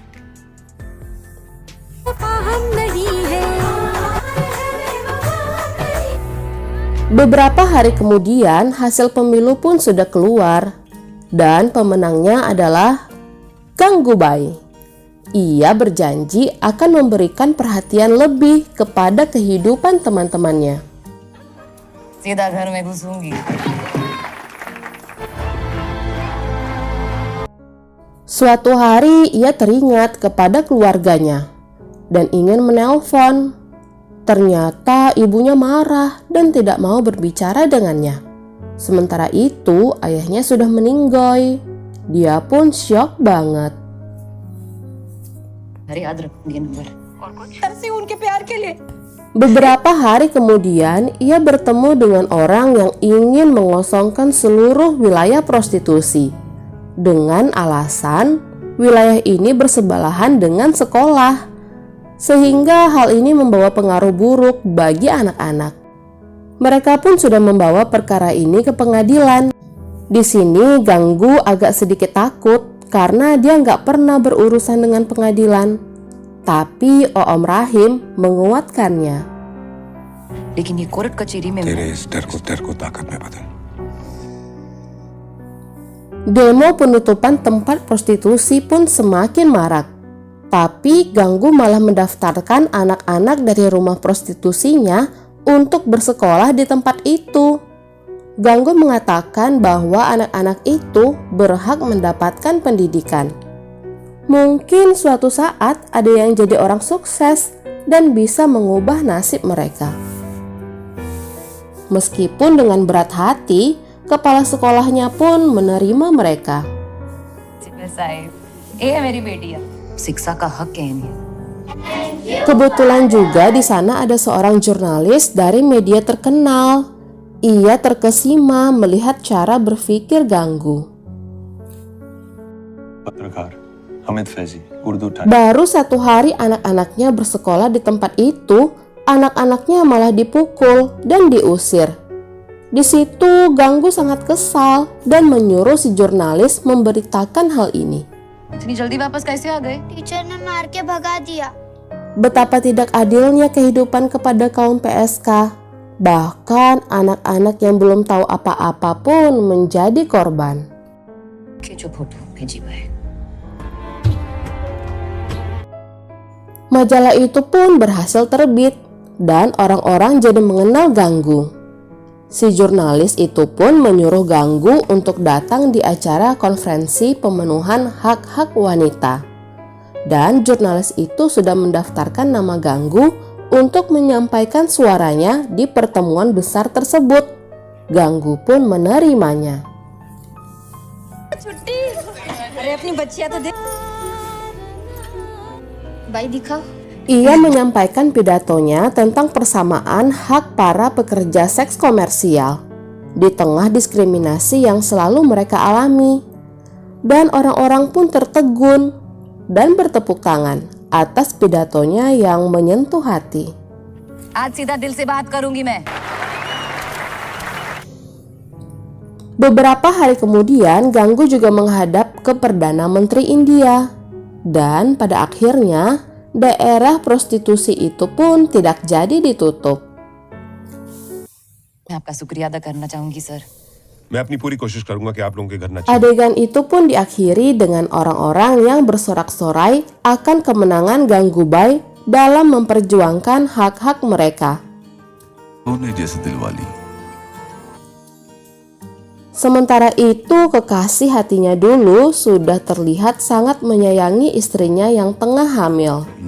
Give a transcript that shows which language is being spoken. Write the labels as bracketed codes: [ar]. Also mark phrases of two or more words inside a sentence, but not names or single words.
[id] Beberapa hari kemudian hasil pemilu pun sudah keluar dan pemenangnya adalah Gangubai. Ia berjanji akan memberikan perhatian lebih kepada kehidupan teman-temannya. [hi] सीधा घर में घुसूंगी। [id] Suatu hari ia teringat kepada keluarganya dan ingin menelpon. Ternyata ibunya marah dan tidak mau berbicara dengannya. Sementara itu ayahnya sudah meninggoy. Dia pun syok banget. [hi] अरे याद रखूंगी नंबर। तरसे उनके प्यार के लिए। [id] Beberapa hari kemudian ia bertemu dengan orang yang ingin mengosongkan seluruh wilayah prostitusi dengan alasan wilayah ini bersebelahan dengan sekolah. Sehingga hal ini membawa pengaruh buruk bagi anak-anak. Mereka pun sudah membawa perkara ini ke pengadilan. Di sini Ganggu agak sedikit takut karena dia nggak pernah berurusan dengan pengadilan. Tapi Om Rahim menguatkannya. [hi] लेकिन ये कोर्ट कचहरी में तेरे इस डर को ताकत में बदल। [id] Demo penutupan tempat prostitusi pun semakin marak. Tapi Ganggu malah mendaftarkan anak-anak dari rumah prostitusinya untuk bersekolah di tempat itu. Ganggu mengatakan bahwa anak-anak itu berhak mendapatkan pendidikan. Mungkin suatu saat ada yang jadi orang sukses dan bisa mengubah nasib mereka. Meskipun dengan berat hati, kepala sekolahnya pun menerima mereka. [hi] ये है मेरी बेटी शिक्षा का हक है इन्हें। [id] Kebetulan juga di sana ada seorang jurnalis dari media terkenal. Ia terkesima melihat cara berpikir Ganggu. [hi] पत्रकार हामिद फैजी उर्दू टाइम। [id] Baru 1 hari anak-anaknya bersekolah di tempat itu, anak-anaknya malah dipukul dan diusir. Di situ Ganggu sangat kesal dan menyuruh si jurnalis memberitakan hal ini. [hi] इतनी जल्दी वापस कैसे आ गए? टीचर ने मार के भगा दिया। [id] Betapa tidak adilnya kehidupan kepada kaum PSK. Bahkan anak-anak yang belum tahu apa-apa pun menjadi korban. [hi] कि जो फोटो भेजी भाई। [id] Majalah itu pun berhasil terbit dan orang-orang jadi mengenal Ganggu. Si jurnalis itu pun menyuruh Ganggu untuk datang di acara konferensi pemenuhan hak-hak wanita. Dan jurnalis itu sudah mendaftarkan nama Ganggu untuk menyampaikan suaranya di pertemuan besar tersebut. Ganggu pun menerimanya. [hi] छुट्टी। अरे अपनी बच्चियां तो देख। भाई दिखाओ। [id] Ia menyampaikan pidatonya tentang persamaan hak para pekerja seks komersial di tengah diskriminasi yang selalu mereka alami. Dan orang-orang pun tertegun dan bertepuk tangan atas pidatonya yang menyentuh hati. [hi] आज सीधा दिल से बात करूंगी मैं। [id] Beberapa hari kemudian Ganggu juga menghadap ke Perdana Menteri India. Dan pada akhirnya daerah prostitusi itu pun tidak jadi ditutup. [hi] मैं आपका शुक्रिया अदा करना चाहूंगी सर। मैं अपनी पूरी कोशिश करूंगा कि आप लोगों के घर ना [id] Adegan itu pun diakhiri dengan orang-orang yang bersorak-sorai akan kemenangan Gangubai dalam memperjuangkan hak-hak mereka. Sementara itu kekasih hatinya dulu sudah terlihat sangat menyayangi istrinya yang tengah hamil.